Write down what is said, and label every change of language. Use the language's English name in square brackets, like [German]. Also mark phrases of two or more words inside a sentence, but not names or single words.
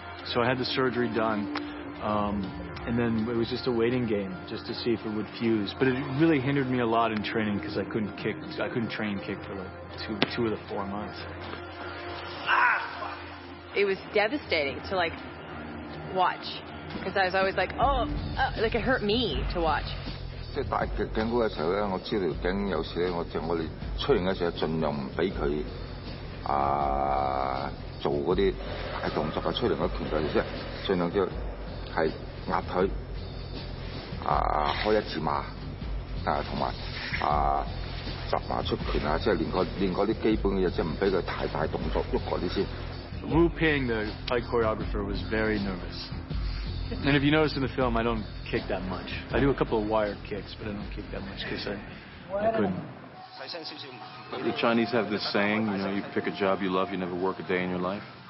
[English] So I had the surgery done, and then it was just a waiting game just to see if it would fuse. But it really hindered me a lot in training because I couldn't train kick for like two of the 4 months. It was devastating to like watch because I was always like, like it hurt me to watch. [Cantonese] 即係大頸嗰嘅時候咧，我知道條頸有時咧，我哋出現嘅時候，盡量唔俾佢做嗰啲大動作啊，出嚟嗰拳嘅，即係盡量叫係壓腿開一字馬同埋集馬出拳啊，即係練嗰啲基本嘅嘢，即係唔俾佢太大動作喐嗰啲先。 [English] Wu Ping, the fight choreographer, was very nervous. And if you notice in the film, I don't kick that much. I do a couple of wired kicks, but I don't kick that much because I couldn't. The Chinese have this saying, you know, you pick a job you love, you never work a day in your life.